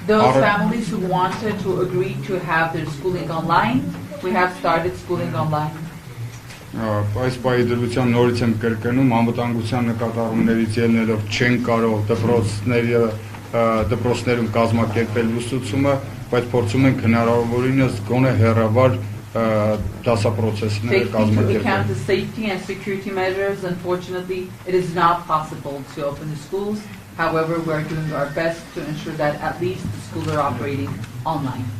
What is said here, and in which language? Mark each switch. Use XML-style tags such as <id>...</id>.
<en>Those families who wanted to agree to have their schooling online, we have started schooling online.</en> <hy>Այս պահի դրությամբ նորից եմ կրկնում, անվտանգության նկատառումներից ելնելով չեն կարող դպրոցներում կազմակերպել ուսուցումը, բայց փորձում ենք հնարավորինս գոնե հեռավար դասապրոցեսները կազմակերպել։</hy> <en>Taking into account the safety and security measures, unfortunately, it is not possible to open the schools. However, we are doing our best to ensure that at least the schools are operating online.</en>